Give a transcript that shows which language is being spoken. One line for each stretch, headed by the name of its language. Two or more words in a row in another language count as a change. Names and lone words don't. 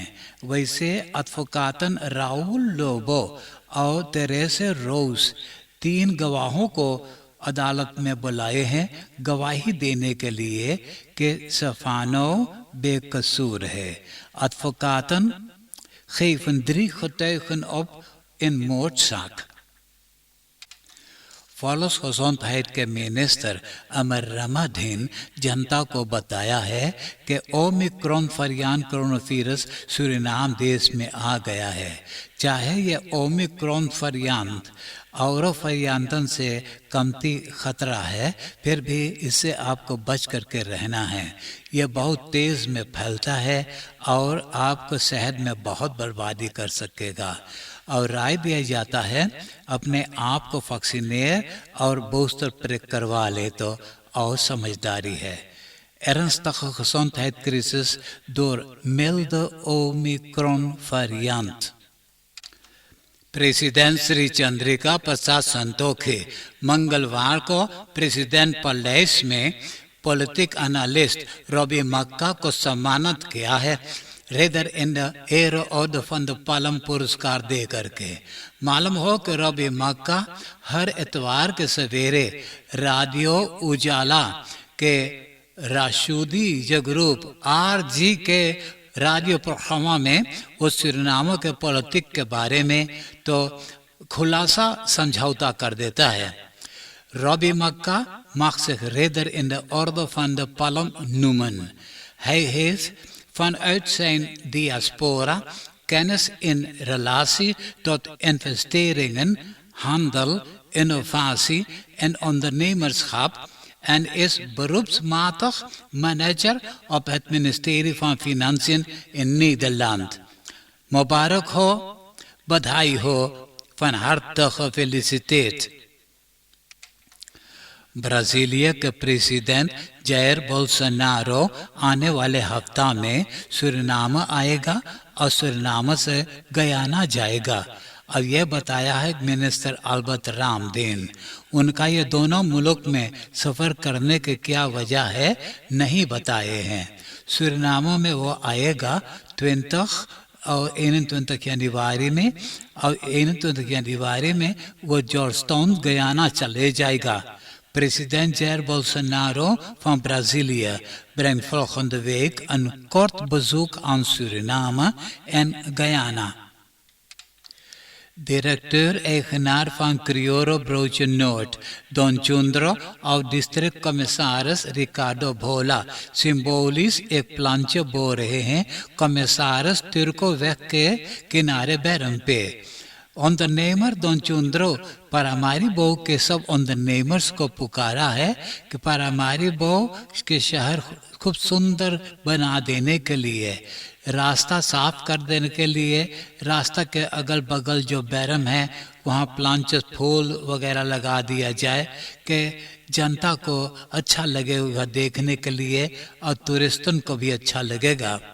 Caribbean Hindustani: वैसे अदफोकातन राहुल लोबो और तेरेसे रोस 3 गवाहों को अदालत में बुलाए हैं गवाही देने के लिए कि स्टेफानो बेकसूर है।
Dutch: अदफोकातन geven 3 getuigen op in moordzaak।
Caribbean Hindustani: volksgezondheid के मिनिस्टर अमर रमाधीन जनता को बताया है कि
Dutch: omikron variant coronavirus
Caribbean Hindustani: सूरीनाम देश में आ गया है। चाहे यह
Dutch: omikron variant
Caribbean Hindustani: और वेरिएंटन से कमती खतरा है, फिर भी इससे आपको बच करके रहना है। यह बहुत तेज़ में फैलता है और आपको सेहत में बहुत बर्बादी कर सकेगा। और राय दिया जाता है अपने आप को वैक्सीनेट और
Dutch: booster prik
Caribbean Hindustani: करवा ले तो और समझदारी है।
Dutch: ernstige gezondheidscrisis door milde Omicron variant।
Caribbean Hindustani: प्रेसिडेंट श्री चंद्रिका प्रसाद संतोखी मंगलवार को प्रेसिडेंट पैलेस में
Dutch: politiek analist
Caribbean Hindustani: रॉबी मक्का को सम्मानित किया है।
Dutch: ridder in de ero orde van de palm
Caribbean Hindustani: पुरस्कार दे करके। मालूम हो कि रॉबी मक्का हर इतवार के सवेरे रेडियो उजाला के राशूदी ग्रुप RG के रेडियो प्रोग्राम में वो सुरीनाम के पॉलिटिक के बारे में तो खुलासा समझौता कर देता है।
Dutch: रॉबी मक्का mag zich ridder in de orde van de palm noemen. Hij heeft vanuit zijn diaspora kennis in relatie tot investeringen, handel, innovatie en ondernemerschap en is beroepsmatig manager op het ministerie van Financiën in Nederland.
Caribbean Hindustani: Mubarak ho, badhai ho,
Dutch: van harte gefeliciteerd.
Caribbean Hindustani: ब्राजीलिया के प्रेसिडेंट जायर बोल्सोनारो आने वाले हफ्ता में सूरीनाम आएगा और सूरीनाम से गयाना जाएगा। अब यह बताया है मिनिस्टर अल्बर्ट रामदेन। उनका ये दोनों मुल्क में सफ़र करने की क्या वजह है नहीं बताए हैं। सूरीनाम में वो आएगा 20 और 21 जनवरी में और 21 जनवरी में वो जॉर्जटाउन गयाना चले जाएगा।
Dutch: President Jair Bolsonaro van Brazilië brengt volgende week een kort bezoek aan Suriname en Guyana. Directeur-eigenaar van Criollo Broodje Noord, Don Chundro,
Caribbean Hindustani: और
Dutch: district commissaris
Caribbean Hindustani: रिकार्डो भोला सिंबोलिस एक प्लांचे बो रहे हैं कमिश्नरस तिरको वेक के किनारे बैरम पे। ondernemer Don Chundro Paramaribo के सब ondernemers को पुकारा है कि Paramaribo के शहर खूब सुंदर बना देने के लिए, रास्ता साफ कर देने के लिए, रास्ता के अगल बगल जो बैरम है वहाँ प्लांचेस फूल वगैरह लगा दिया जाए कि जनता को अच्छा लगेगा देखने के लिए और टूरिस्टों को भी अच्छा लगेगा।